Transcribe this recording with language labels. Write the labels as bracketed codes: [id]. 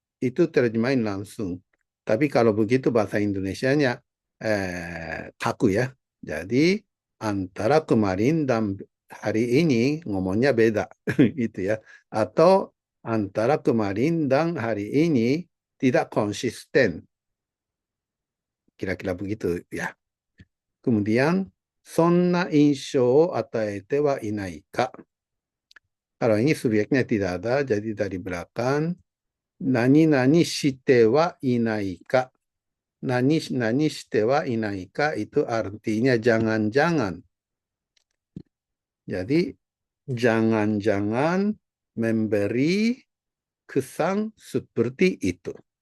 [id] Itu terjemahin langsung. Tapi kalau begitu bahasa Indonesianya kaku ya. Jadi antara kemarin dan hari ini ngomongnya beda. Gitu ya. Atau antara kemarin dan hari ini tidak konsisten. Kira-kira begitu ya. Kemudian, [ja] そんな印象を与えてはいないか. [id] Kalau ini subjeknya tidak ada, jadi dari belakang. [ja] Nani nani shite wa inai ka. [id] Nani nani shite wa inai ka itu artinya jangan-jangan. Jadi, jangan-jangan memberi kesan seperti itu.